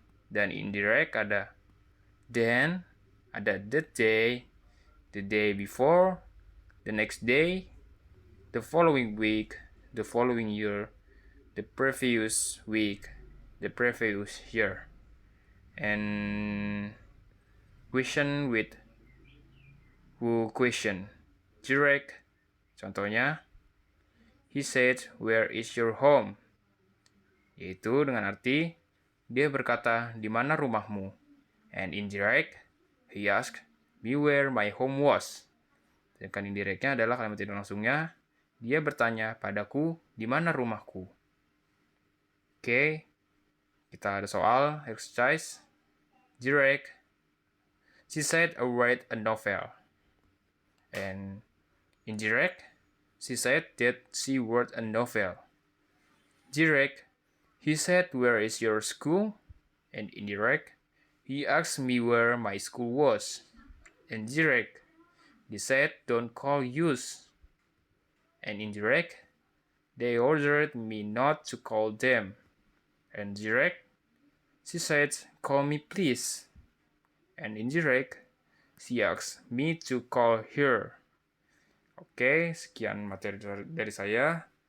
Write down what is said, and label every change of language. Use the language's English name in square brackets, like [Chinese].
[Indonesian] Dan [English] indirect [Indonesian] ada [English] then, ada the day before, the next day, the following week, the following year, the previous week, the previous year. And question with who question. Direct, [Indonesian] contohnya, [English] he said, where is your home? [Indonesian] Yaitu dengan arti, dia berkata, di mana rumahmu? [English] And indirect, he asked me where my home was. [Indonesian] Sedangkan indirectnya adalah kalimat tidak langsungnya, dia bertanya padaku, di mana rumahku? Oke, kita ada soal, exercise. [English] Direct, she said I read a novel. And indirect, she said that she read a novel. Direct, he said where is your school? And indirect, he asked me where my school was. And direct, they said don't call use. And indirect, they ordered me not to call them. And direct, she said call me please. And indirect, she asked me to call her. [Indonesian] Oke, sekian materi dari saya.